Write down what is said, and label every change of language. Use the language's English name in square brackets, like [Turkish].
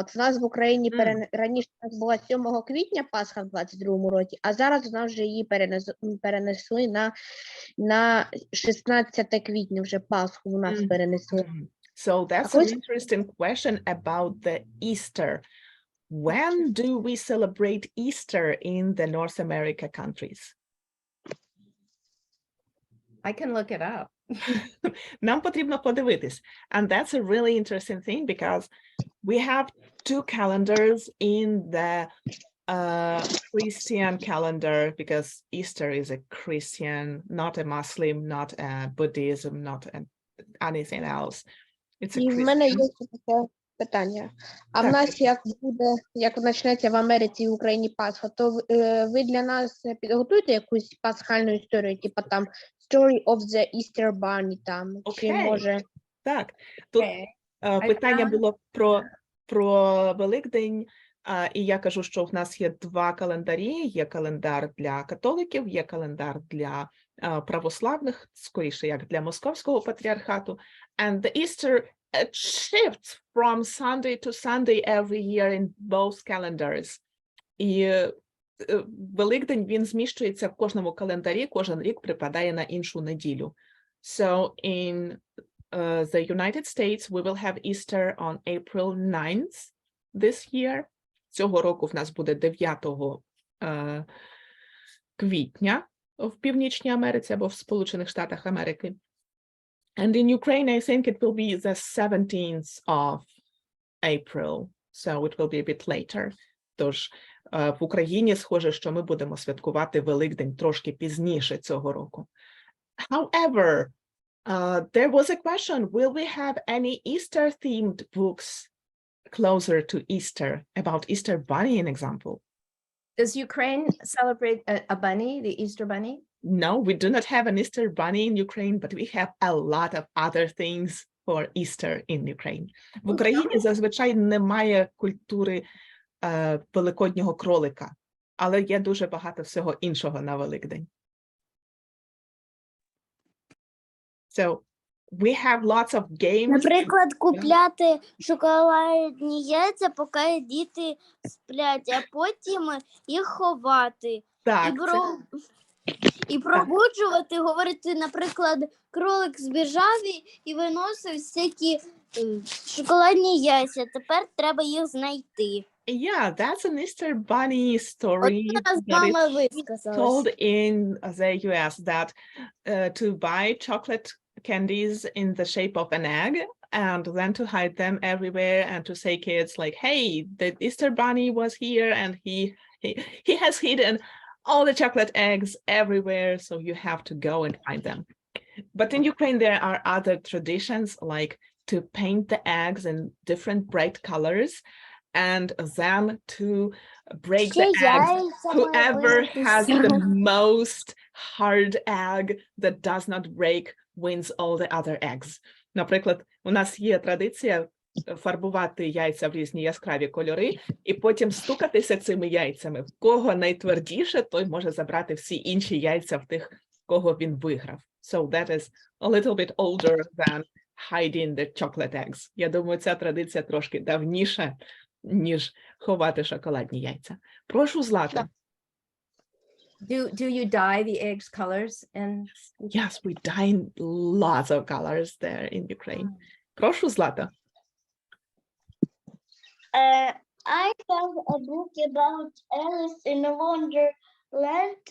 [Ukrainian] От в нас в Україні раніше у нас була 7 квітня Пасха в 22-му році, а зараз у нас вже її перенесли на 16 квітня, вже Пасху у нас перенесли. [English] So that's an interesting question about the Easter. When do we celebrate Easter in the North America countries? I can look it up. [Ukrainian] Нам потрібно подивитись. [English] And that's a really interesting thing because we have two calendars in the Christian calendar, because Easter is a Christian, not a Muslim, not a Buddhism, not anything else. It's a [Ukrainian] І в мене є [English] Christian. [Ukrainian] ще таке питання. А в Так. нас як почнеться в Америці і в Україні Пасха, то ви для нас підготуєте якусь пасхальну історію, типу там [English] Story of the Easter Bunny [Ukrainian] там, чи [English] Окей. [Ukrainian] може... Так, тут питання було про Великдень, і я кажу, що в нас є два календарі. Є календар для католиків, є календар для православних, скоріше, як для Московського патріархату. [English] And the Easter shifts from Sunday to Sunday every year in both calendars. [Ukrainian] І Великдень, він зміщується в кожному календарі, кожен рік припадає на іншу неділю. [English] So in the United States, we will have Easter on April 9th this year. [Ukrainian] Цього року в нас буде 9 квітня в Північній Америці або в Сполучених Штатах Америки. [English] And in Ukraine, I think it will be the 17th of April, so it will be a bit later. [Ukrainian] Тож в Україні схоже, що ми будемо святкувати Великдень трошки пізніше цього року. [English] However, there was a question, will we have any Easter-themed books closer to Easter, about Easter Bunny, an example? Does Ukraine celebrate a bunny, the Easter bunny? No, we do not have an Easter Bunny in Ukraine, but we have a lot of other things for Easter in Ukraine. [Ukrainian] В Україні зазвичай немає культури великоднього кролика, але є дуже багато всього іншого на Великдень. [English] So we have lots of games. [Ukrainian] Наприклад, купляти шоколадні яйця, поки діти сплять, а потім їх ховати. Так, І пробуджувати, говорити, наприклад, кролик збіжав і виносив всякі шоколадні яйця. Тепер треба їх знайти. [English] yeah, that's an Easter Bunny story [Ukrainian] От нас [English] that is [Ukrainian] мама висказалась. [English] told in the US, that to buy chocolate candies in the shape of an egg and then to hide them everywhere and to say kids like, hey, the Easter Bunny was here and he has hidden all the chocolate eggs everywhere, so you have to go and find them. But in Ukraine, there are other traditions, like to paint the eggs in different bright colors and then to break the eggs. Whoever has the most hard egg that does not break wins all the other eggs. [Ukrainian] Наприклад, у нас є традиція фарбувати яйця в різні яскраві кольори і потім стукатися цими яйцями. В кого найтвердіше, той може забрати всі інші яйця в тих, кого він виграв. [English] So that is a little bit older than hiding the chocolate eggs. [Ukrainian] Я думаю, ця традиція трошки давніша, ніж ховати шоколадні яйця. Прошу, Злата. [English] Do you dye the eggs colors? And Yes, we dye lots of colors there in Ukraine. [Ukrainian] Прошу, Злата. [English] I have a book about Alice in Wonderland.